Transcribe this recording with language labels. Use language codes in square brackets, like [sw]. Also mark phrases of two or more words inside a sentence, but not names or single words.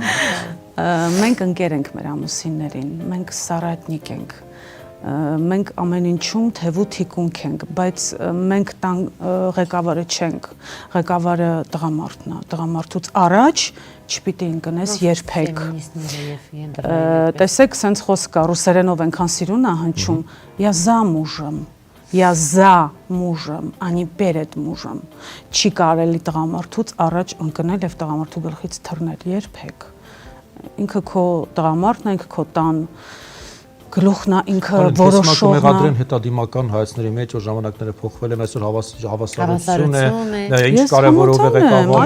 [hy] Մենք ընկեր ենք մեր ամուսիններին, մենք սարատնիկ ենք։ Մենք ամեն ինչում թևու թիկունք ենք, բայց մենք տան ղեկավարը չենք, ղեկավարը տղամարդն է, տղամարդուց առաջ չպիտի ընկնես երբեք։ Տեսեք, սենց խոսք կա, ռուսերենով այնքան սիրուն է հնչում, [ru] я замужем, я за мужем, а не перед мужем։ [hy] Չի կարելի տղամարդուց առաջ ընկնել եւ տղամարդու գլխից թռնել երբեք։ Ինքը քո տղամարդն է, ինքը քո տան գլուխն է, ինքը որոշողն է։ Մեղադրեն հետադիմական հայացքների մեջ, որ ժամանակները փոխվել են, այսօր հավասարություն է, ինչ կարևորով է ղեկավարում։